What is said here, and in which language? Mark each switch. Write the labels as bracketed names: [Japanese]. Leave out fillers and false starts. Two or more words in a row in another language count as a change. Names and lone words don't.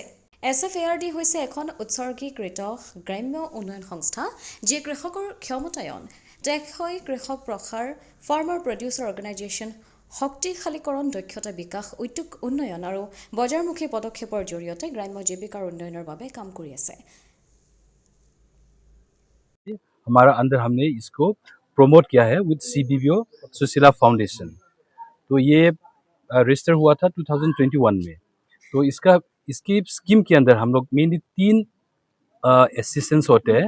[Assamese] SFARD হৈছে এখন উৎসৰ্গীকৃত গ্ৰাম্য উন্নয়ন সংস্থা যিয়ে কৃষকৰ ক্ষমতায়ন, টেকসই কৃষক প্ৰসাৰ, [English] farmer producer organisation, [Assamese] শক্তিশালীকৰণ, দক্ষতা বিকাশ, উদ্যোগ উন্নয়ন আৰু বজাৰমুখী পদক্ষেপৰ জৰিয়তে গ্ৰাম্য জীৱিকাৰ উন্নয়নৰ বাবে কাম কৰি আছে। [Hindi] हमारा अंदर हमने इसको प्रमोट किया है विद CBBO सुशीला फाउंडेशन। तो ये रजिस्टर हुआ था 2021 में। तो इसकी स्कीम के अंदर हम लोग मेनली 3 असिस्टेंस होते हैं।